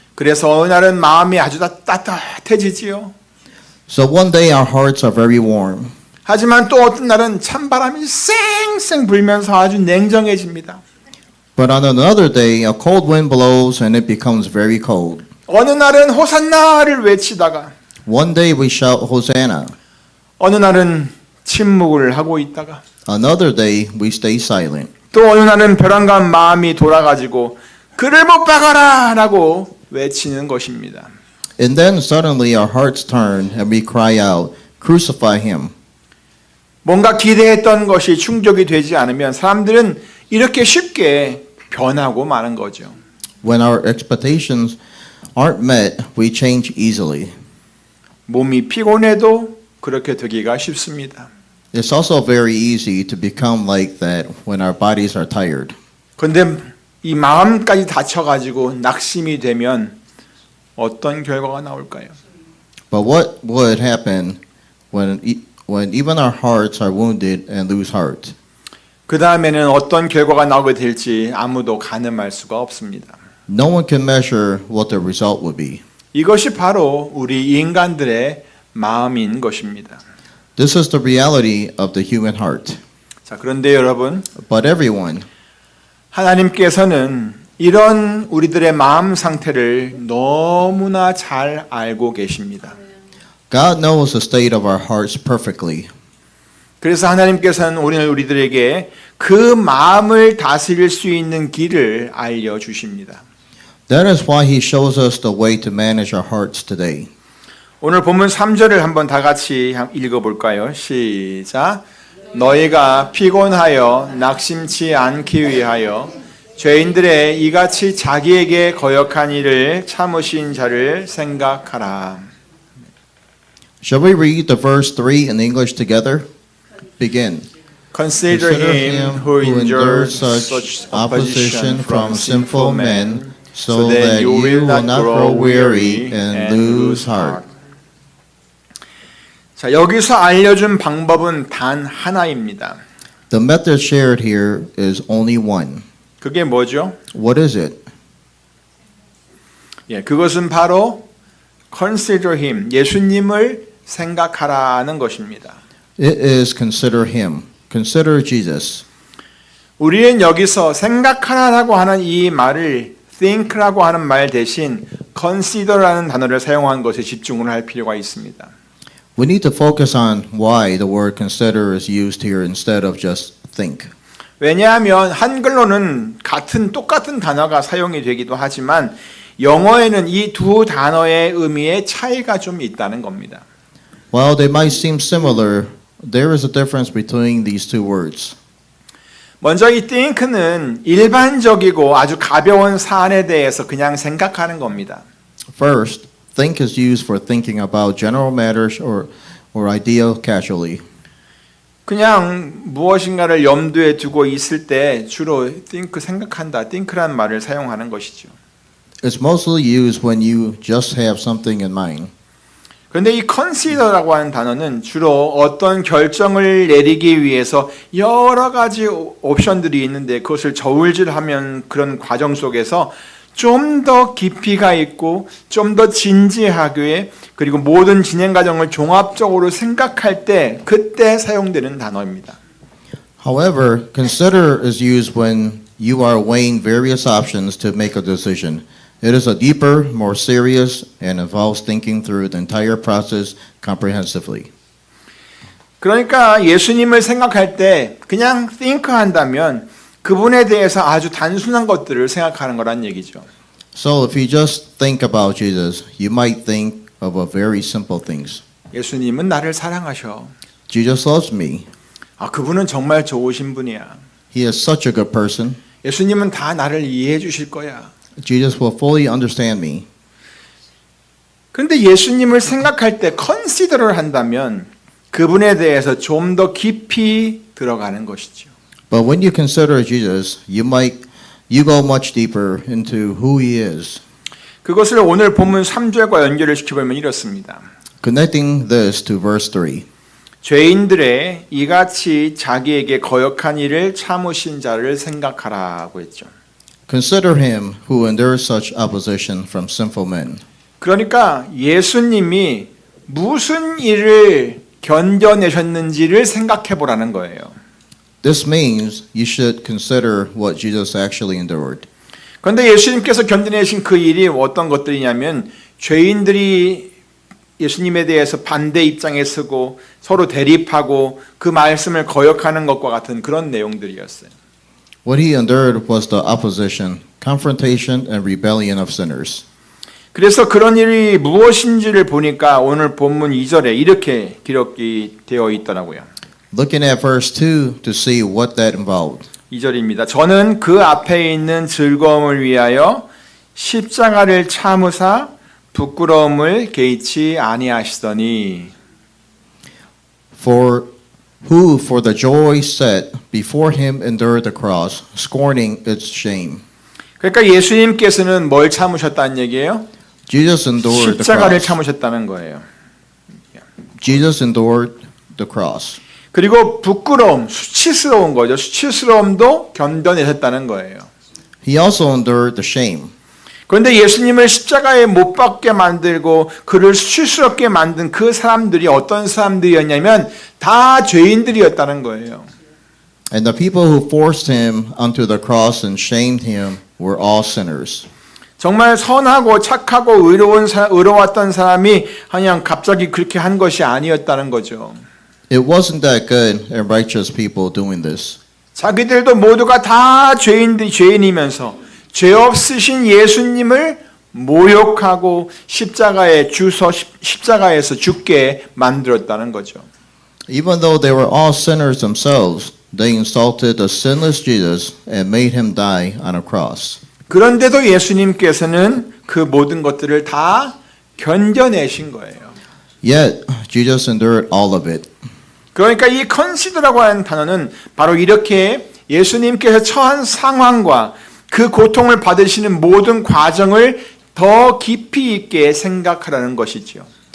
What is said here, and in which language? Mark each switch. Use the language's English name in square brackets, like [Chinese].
[Korean] 그래서 어느 날은 마음이 아주 따뜻해지지요. [English] So one day our hearts are very warm. [Korean] 하지만 또 어떤 날은 찬바람이 쌩쌩 불면서 아주 냉정해집니다. [English] But on another day, a cold wind blows and it becomes very cold. [Korean] 어느 날은 호산나를 외치다가 [English] One day we shout Hosanna. [Korean] 어느 날은 침묵을 하고 있다가 [English] Another day we stay silent. [Korean] 또 어느 날은 벼랑간 마음이 돌아가지고 그를 못 박아라 라고 외치는 것입니다. [English] And then suddenly our hearts turn and we cry out, crucify him. [Korean] 뭔가 기대했던 것이 충족이 되지 않으면 사람들은 이렇게 쉽게 변하고 마는 거죠. [English] When our expectations aren't met, we change easily. [Korean] 몸이 피곤해도 그렇게 되기가 쉽습니다. [English] It's also very easy to become like that when our bodies are tired. [Korean] 그런데 이 마음까지 다쳐가지고 낙심이 되면 어떤 결과가 나올까요? [English] But what would happen when even our hearts are wounded and lose heart? [Korean] 그 다음에는 어떤 결과가 나오게 될지 아무도 가늠할 수가 없습니다. [English] No one can measure what the result will be. [Korean] 이것이 바로 우리 인간들의 마음인 것입니다. [English] This is the reality of the human heart. [Korean] 자, 그런데 여러분, [English] But everyone, [Korean] 하나님께서는 이런 우리들의 마음 상태를 너무나 잘 알고 계십니다. [English] God knows the state of our hearts perfectly. [Korean] 그래서 하나님께서는 오늘 우리들에게 그 마음을 다스릴 수 있는 길을 알려주십니다. [English] That is why He shows us the way to manage our hearts today. [Korean] 오늘 본문 3절을 한번 다 같이 읽어볼까요? 시작. 너희가 피곤하여 낙심치 않기 위하여 죄인들의 이같이 자기에게 거역한 일을 참으신 자를 생각하라. [English] Shall we read the verse 3 in English together? Begin. Consider him who endured such opposition from sinful men, so that you will not grow weary and lose heart. [Korean] 자, 여기서 알려준 방법은 단 하나입니다. [English] The method shared here is only one. [Korean] 그게 뭐죠? [English] What is it? [Korean] 예, 그것은 바로 [English] consider him, [Korean] 예수님을 생각하라는 것입니다. [English] It is consider Him. Consider Jesus. [Korean] 우리는 여기서 생각하라라고 하는 이 말을 think라고 하는 말 대신 consider라는 단어를 사용한 것에 집중을 할 필요가 있습니다. [English] We need to focus on why the word consider is used here instead of just think. [Korean] 왜냐하면 한글로는 똑같은 단어가 사용이 되기도 하지만 영어에는 이 두 단어의 의미에 차이가 좀 있다는 겁니다. [English] While they might seem similar, there is a difference between these two words. [Korean] 먼저 이 think는 일반적이고 아주 가벼운 사안에 대해서 그냥 생각하는 겁니다. [English] First, think is used for thinking about general matters or idea casually. [Korean] 그냥 무엇인가를 염두에 두고 있을 때 주로 think 생각한다, think라는 말을 사용하는 것이죠. [English] It's mostly used when you just have something in mind. [Korean] 그런데 이 consider라고 하는 단어는 주로 어떤 결정을 내리기 위해서 여러 가지 옵션들이 있는데 그것을 저울질하면 그런 과정 속에서 좀 더 깊이가 있고 좀 더 진지하게 그리고 모든 진행 과정을 종합적으로 생각할 때 그때 사용되는 단어입니다. [English] However, consider is used when you are weighing various options to make a decision. It is a deeper, more serious, and involves thinking through the entire process comprehensively. [Korean] 그러니까 예수님을 생각할 때 그냥 think 한다면 그분에 대해서 아주 단순한 것들을 생각하는 거란 얘기죠. [English] So if you just think about Jesus, you might think of a very simple things. [Korean] 예수님은 나를 사랑하셔. [English] Jesus loves me. [Korean] 아, 그분은 정말 좋으신 분이야. [English] He is such a good person. [Korean] 예수님은 다 나를 이해해 주실 거야. [English] Jesus will fully understand me. [Korean] 그런데 예수님을 생각할 때 consider를 한다면 그분에 대해서 좀 더 깊이 들어가는 것이죠. [English] But when you consider Jesus, you go much deeper into who he is. [Korean] 그것을 오늘 본문 3절과 연결을 시켜보면 이렇습니다. [English] Connecting this to verse 3. [Korean] 죄인들의 이같이 자기에게 거역한 일을 참으신 자를 생각하라고 했죠. [English] Consider him who endures such opposition from sinful men. [Korean] 그러니까 예수님이 무슨 일을 견뎌내셨는지를 생각해 보라는 거예요. [English] This means you should consider what Jesus actually endured. [Korean] 그런데 예수님께서 견뎌내신 그 일이 어떤 것들이냐면 죄인들이 예수님에 대해서 반대 입장에 서고 서로 대립하고 그 말씀을 거역하는 것과 같은 그런 내용들이었어요. [English] What he endured was the opposition, confrontation, and rebellion of sinners. [Korean] 그래서 그런 일이 무엇인지를 보니까 오늘 본문 2절에 이렇게 기록이 되어 있더라고요. [English] Looking at verse 2 to see what that involved. [Korean] 2절입니다. 저는 그 앞에 있는 즐거움을 위하여 십자가를 참으사 부끄러움을 개의치 아니하시더니 [English] For who for the joy set before him endured the cross, scorning its shame. [Korean] 그러니까 예수님께서는 뭘 참으셨다는 얘기예요? [English] Jesus endured the [Korean] 십자가를 [English] cross. [Korean] 참으셨다는 거예요. [English] Jesus endured the cross. [Korean] 그리고 부끄러움, 수치스러운 거죠. 수치스러움도 견뎌내셨다는 거예요. [English] He also endured the shame. [Korean] 그런데 예수님을 십자가에 못 박게 만들고 그를 수치스럽게 만든 그 사람들이 어떤 사람들이었냐면 다 죄인들이었다는 거예요. [English] And the people who forced him onto the cross and shamed him were all sinners. [Korean] 정말 선하고 착하고 의로웠던 사람이 그냥 갑자기 그렇게 한 것이 아니었다는 거죠. [English] It wasn't that good and righteous people doing this. [Korean] 자기들도 모두가 다 죄인이면서 죄 없으신 예수님을 모욕하고 십자가에서 죽게 만들었다는 거죠. [English] Even though they were all sinners themselves, they insulted the sinless Jesus and made him die on a cross. [Korean] 그런데도 예수님께서는 그 모든 것들을 다 견뎌내신 거예요. [English] Yet, Jesus endured all of it. [Korean] 그러니까 이 컨시더라고 하는 단어는 바로 이렇게 예수님께서 처한 상황과 그 고통을 받으시는 모든 과정을 더 깊이 있게 생각하라는 것이죠.